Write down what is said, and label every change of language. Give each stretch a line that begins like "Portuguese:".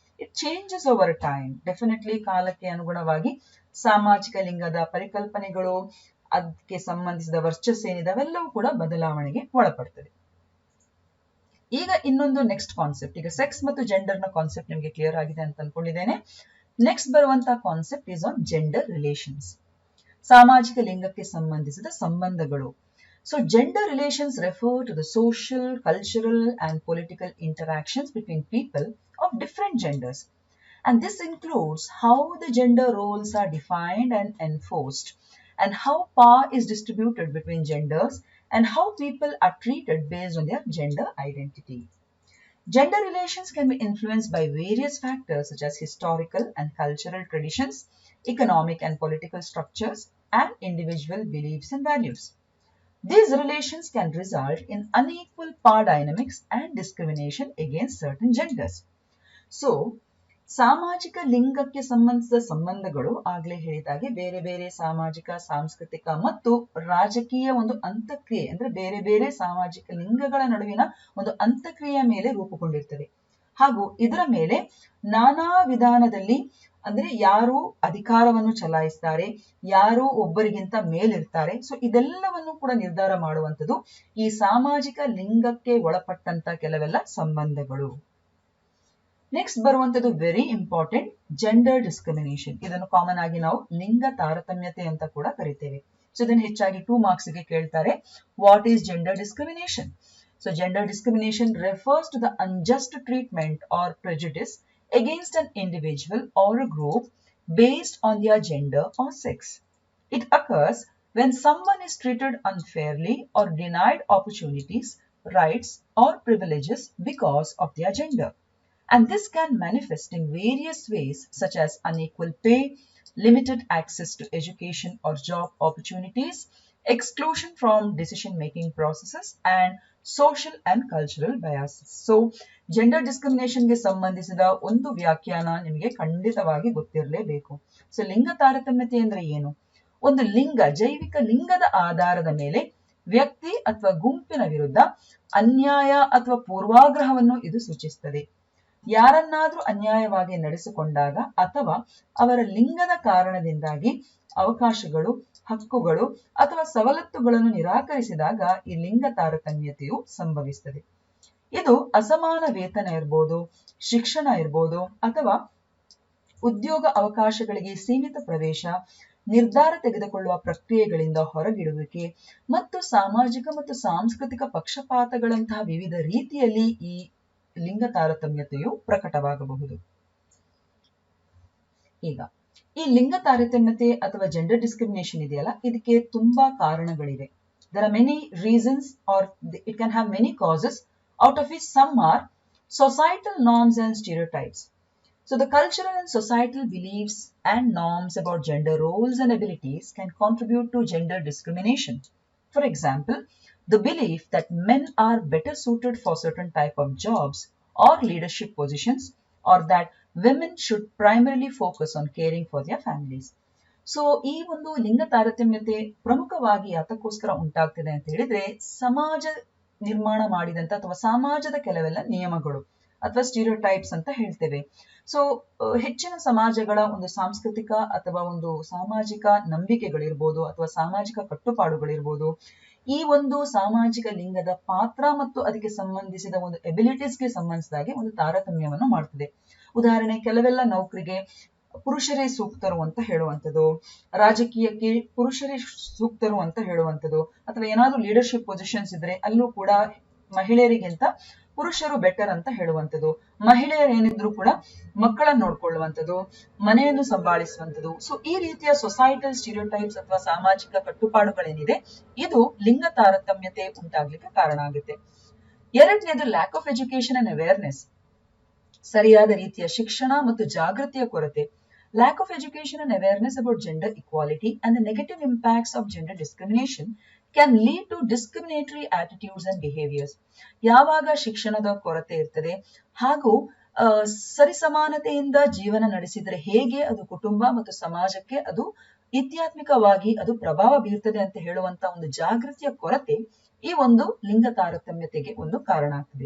English: It changes over time.
Kannada: Definitely ಕಾಲಕ್ಕೆ ಅನುಗುಣವಾಗಿ ಸಾಮಾಜಿಕ ಲಿಂಗದ ಪರಿಕಲ್ಪನೆಗಳು, ಅದಕ್ಕೆ ಸಂಬಂಧಿಸಿದ ವರ್ಚಸ್ಸೇನಿದೆ ಅವೆಲ್ಲವೂ ಕೂಡ ಬದಲಾವಣೆಗೆ ಒಳಪಡ್ತದೆ. ಈಗ ಇನ್ನೊಂದು ನೆಕ್ಸ್ಟ್ ಕಾನ್ಸೆಪ್ಟ್, ಈಗ ಸೆಕ್ಸ್ ಮತ್ತು ಜೆಂಡರ್ ನ ಕಾನ್ಸೆಪ್ಟ್ ನಿಮಗೆ ಕ್ಲಿಯರ್ ಆಗಿದೆ ಅಂತ ಅನ್ಕೊಂಡಿದ್ದೇನೆ. ನೆಕ್ಸ್ಟ್ ಬರುವಂತಹ concept
English: is on gender relations,
Kannada: ಸಾಮಾಜಿಕ ಲಿಂಗಕ್ಕೆ ಸಂಬಂಧಿಸಿದ ಸಂಬಂಧಗಳು.
English: So gender relations refer to the social, cultural and political interactions between people of different genders. And this includes how the gender roles are defined and enforced, and how power is distributed between genders, and how people are treated based on their gender identity. Gender relations can be influenced by various factors such as historical and cultural traditions, economic and political structures, and individual beliefs and values. These relations can result in unequal power dynamics and discrimination against certain genders.
Kannada: So, ಸಾಮಾಜಿಕ ಲಿಂಗಕ್ಕೆ ಸಂಬಂಧಿಸಿದ ಸಂಬಂಧಗಳು ಆಗ್ಲೇ ಹೇಳಿದಾಗೆ ಬೇರೆ ಬೇರೆ ಸಾಮಾಜಿಕ, ಸಾಂಸ್ಕೃತಿಕ ಮತ್ತು ರಾಜಕೀಯ ಒಂದು ಅಂತಕ್ರಿಯೆ, ಅಂದ್ರೆ ಬೇರೆ ಬೇರೆ ಸಾಮಾಜಿಕ ಲಿಂಗಗಳ ನಡುವಿನ ಒಂದು ಅಂತಕ್ರಿಯೆಯ ಮೇಲೆ ರೂಪುಗೊಂಡಿರ್ತದೆ. ಹಾಗೂ ಇದರ ಮೇಲೆ ನಾನಾ ವಿಧಾನದಲ್ಲಿ, ಅಂದ್ರೆ ಯಾರು ಅಧಿಕಾರವನ್ನು ಚಲಾಯಿಸ್ತಾರೆ, ಯಾರು ಒಬ್ಬರಿಗಿಂತ ಮೇಲಿರ್ತಾರೆ, ಸೊ ಇದೆಲ್ಲವನ್ನು ಕೂಡ ನಿರ್ಧಾರ ಮಾಡುವಂಥದ್ದು ಈ ಸಾಮಾಜಿಕ ಲಿಂಗಕ್ಕೆ ಒಳಪಟ್ಟಂತ ಕೆಲವೆಲ್ಲ ಸಂಬಂಧಗಳು. ನೆಕ್ಸ್ಟ್ ಬರುವಂತದ್ದು
English: Very important, gender discrimination.
Kannada: ಇದನ್ನು ಕಾಮನ್ ಆಗಿ ನಾವು ಲಿಂಗ ತಾರತಮ್ಯತೆ ಅಂತ ಕೂಡ ಕರಿತೇವೆ. ಸೊ ಇದನ್ನು ಹೆಚ್ಚಾಗಿ 2 marks ಗೆ ಕೇಳ್ತಾರೆ.
English: What is gender discrimination? So gender discrimination refers to the unjust treatment or prejudice against an individual or a group based on their gender or sex. It occurs when someone is treated unfairly or denied opportunities, rights, or privileges because of their gender. And this can manifest in various ways such as unequal pay, limited access to education or job opportunities, exclusion from decision-making processes, and social and cultural biases.
Kannada: So, gender discrimination ಗೆ ಸಂಬಂಧಿಸಿದ ಒಂದು ವ್ಯಾಖ್ಯಾನ ನಿಮಗೆ ಖಂಡಿತವಾಗಿ ಗೊತ್ತಿರಲೇಬೇಕು. So ಲಿಂಗ ತಾರತಮ್ಯತೆ ಅಂದ್ರೆ ಏನು? ಒಂದು ಲಿಂಗ, ಜೈವಿಕ ಲಿಂಗದ ಆಧಾರದ ಮೇಲೆ ವ್ಯಕ್ತಿ ಅಥವಾ ಗುಂಪಿನ ವಿರುದ್ಧ ಅನ್ಯಾಯ ಅಥವಾ ಪೂರ್ವಾಗ್ರಹವನ್ನು ಇದು ಸೂಚಿಸುತ್ತದೆ. ಯಾರನ್ನಾದ್ರೂ ಅನ್ಯಾಯವಾಗಿ ನಡೆಸಿಕೊಂಡಾಗ ಅಥವಾ ಅವರ ಲಿಂಗದ ಕಾರಣದಿಂದಾಗಿ ಅವಕಾಶಗಳು, ಹಕ್ಕುಗಳು ಅಥವಾ ಸವಲತ್ತುಗಳನ್ನು ನಿರಾಕರಿಸಿದಾಗ ಈ ಲಿಂಗ ತಾರತಮ್ಯತೆಯು ಸಂಭವಿಸುತ್ತದೆ. ಇದು ಅಸಮಾನ ವೇತನ ಇರ್ಬೋದು, ಶಿಕ್ಷಣ ಇರ್ಬೋದು, ಅಥವಾ ಉದ್ಯೋಗ ಅವಕಾಶಗಳಿಗೆ ಸೀಮಿತ ಪ್ರವೇಶ, ನಿರ್ಧಾರ ತೆಗೆದುಕೊಳ್ಳುವ ಪ್ರಕ್ರಿಯೆಗಳಿಂದ ಹೊರಗಿಡುವಿಕೆ ಮತ್ತು ಸಾಮಾಜಿಕ ಮತ್ತು ಸಾಂಸ್ಕೃತಿಕ ಪಕ್ಷಪಾತಗಳಂತಹ ವಿವಿಧ ರೀತಿಯಲ್ಲಿ ಈ ಲಿಂಗ ತಾರತಮ್ಯತೆಯು ಪ್ರಕಟವಾಗಬಹುದು. ಈಗ ಈ ಲಿಂಗ ತಾರತಮ್ಯತೆ ಅಥವಾ ಜೆಂಡರ್ ಡಿಸ್ಕ್ರಿಮಿನೇಷನ್ ಇದೆಯಲ್ಲ, ಇದಕ್ಕೆ ತುಂಬಾ ಕಾರಣಗಳಿವೆ.
English: There are many reasons, or it can have many causes, out of which some are societal norms and stereotypes. So the cultural and societal beliefs and norms about gender roles and abilities can contribute to gender discrimination. For example, the belief that men are better suited for certain type of jobs or leadership positions, or that women should primarily focus on caring for their families.
Kannada: So ಈ ಒಂದು ಲಿಂಗ ತಾರತಮ್ಯತೆ ಪ್ರಮುಖವಾಗಿ ಯಾತಕ್ಕೋಸ್ಕರ ಉಂಟಾಗ್ತಿದೆ ಅಂತ ಹೇಳಿದ್ರೆ, ಸಮಾಜ ನಿರ್ಮಾಣ ಮಾಡಿದಂತ ಅಥವಾ ಸಮಾಜದ ಕೆಲವೆಲ್ಲ ನಿಯಮಗಳು ಅಥವಾ ಸ್ಟೀರಿಯೋಟೈಪ್ಸ್ ಅಂತ ಹೇಳ್ತೇವೆ. ಸೊ ಹೆಚ್ಚಿನ ಸಮಾಜಗಳ ಒಂದು ಸಾಂಸ್ಕೃತಿಕ ಅಥವಾ ಒಂದು ಸಾಮಾಜಿಕ ನಂಬಿಕೆಗಳಿರ್ಬೋದು ಅಥವಾ ಸಾಮಾಜಿಕ ಕಟ್ಟುಪಾಡುಗಳಿರ್ಬೋದು, ಈ ಒಂದು ಸಾಮಾಜಿಕ ಲಿಂಗದ ಪಾತ್ರ ಮತ್ತು ಅದಕ್ಕೆ ಸಂಬಂಧಿಸಿದ ಒಂದು ಎಬಿಲಿಟೀಸ್ಗೆ ಸಂಬಂಧಿಸಿದಾಗೆ ಒಂದು ತಾರತಮ್ಯವನ್ನು ಮಾಡ್ತದೆ. ಉದಾಹರಣೆ, ಕೆಲವೆಲ್ಲ ನೌಕರಿಗೆ ಪುರುಷರೇ ಸೂಕ್ತರು ಅಂತ ಹೇಳುವಂಥದ್ದು, ರಾಜಕೀಯಕ್ಕೆ ಪುರುಷರೇ ಸೂಕ್ತರು ಅಂತ ಹೇಳುವಂಥದ್ದು, ಅಥವಾ ಏನಾದ್ರೂ ಲೀಡರ್ಶಿಪ್ ಪೊಸಿಷನ್ಸ್ ಇದ್ರೆ ಅಲ್ಲೂ ಕೂಡ ಮಹಿಳೆಯರಿಗಿಂತ ಪುರುಷರು ಬೆಟರ್ ಅಂತ ಹೇಳುವಂಥದ್ದು, ಮಹಿಳೆಯರು ಏನಿದ್ರು ಕೂಡ ಮಕ್ಕಳನ್ನು ನೋಡ್ಕೊಳ್ಳುವಂಥದ್ದು, ಮನೆಯನ್ನು ಸಂಭಾಳಿಸುವಂಥದ್ದು. ಸೊ ಈ ರೀತಿಯ ಸೊಸೈಟಲ್ ಸ್ಟೀರಿಯೋಟೈಪ್ಸ್ ಅಥವಾ ಸಾಮಾಜಿಕ ಕಟ್ಟುಪಾಡುಗಳೇನಿದೆ ಇದು ಲಿಂಗ ತಾರತಮ್ಯತೆ ಉಂಟಾಗ್ಲಿಕ್ಕೆ ಕಾರಣ ಆಗುತ್ತೆ. ಎರಡನೇದು
English: lack of education and awareness,
Kannada: ಸರಿಯಾದ ರೀತಿಯ ಶಿಕ್ಷಣ ಮತ್ತು ಜಾಗೃತಿಯ ಕೊರತೆ.
English: Lack of education and awareness about gender equality and the negative impacts of gender discrimination can lead to discriminatory attitudes and behaviors.
Kannada: ಯಾವಾಗ ಶಿಕ್ಷಣದ ಕೊರತೆ ಇರ್ತದೆ ಹಾಗೂ ಸರಿಸಮಾನತೆಯಿಂದ ಜೀವನ ನಡೆಸಿದರೆ ಹೇಗೆ ಅದು ಕುಟುಂಬ ಮತ್ತು ಸಮಾಜಕ್ಕೆ ಅದು ಇತ್ಯಾತ್ಮಿಕವಾಗಿ ಅದು ಪ್ರಭಾವ ಬೀರ್ತದೆ ಅಂತ ಹೇಳುವಂತ ಒಂದು ಜಾಗೃತಿಯ ಕೊರತೆ ಈ ಒಂದು ಲಿಂಗ ತಾರತಮ್ಯತೆಗೆ ಒಂದು ಕಾರಣ ಆಗ್ತದೆ.